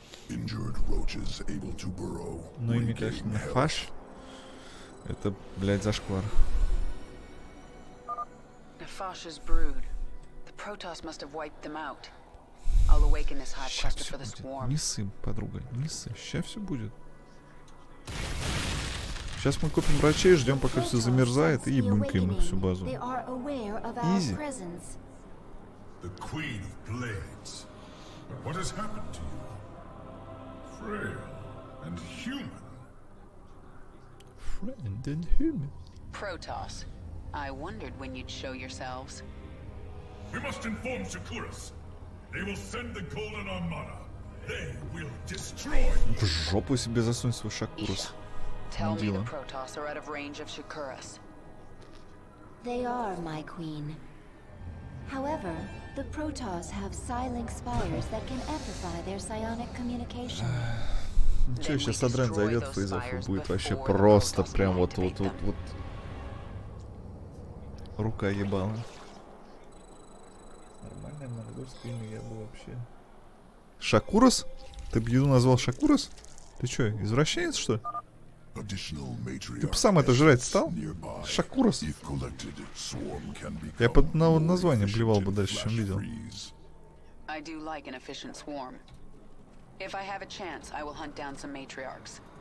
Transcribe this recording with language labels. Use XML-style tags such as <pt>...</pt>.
<en>Injured roaches able to burrow.</en> <ru>Ну ими, конечно, Нефаш. Это, блядь, зашквар.</ru> <en>Nefash's brood. The Protoss must have wiped them out. I'll awaken this hive cluster for the swarm.</en> <ru>Не ссы, подруга, не ссы. Сейчас все будет. Сейчас мы купим врачей, ждем, пока все замерзает, и ебунькаем всю базу. Изи.</ru> <en>The Queen of Blades. What has happened to you? Frail and human. Friend and human. Protoss. I wondered when you'd show yourselves. We must inform Shakuras. They will send the Golden Armada. They will destroy you.</en> <ru>В жопу себе засунь свой Шакурус.</ru> <en>Tell me the Protoss are out of range of Shakuras. They are, my queen. However, the Protoss have Psi-Link spires that can amplify their psionic communication.</en> <ru>Че, сейчас Адрен зайдет в фейзов и будет вообще просто прям вот. Рука ебала. Нормальное монгольское имя я бы вообще. Шакурас? Ты б еду назвал Шакурас? Ты чё, извращенец, что ли? Ты бы сам это жрать стал? Шакурас. Я под название блевал бы дальше, чем видел.</ru> <en>I do like an efficient swarm. If I have a chance, I will hunt down some matriarchs.</en>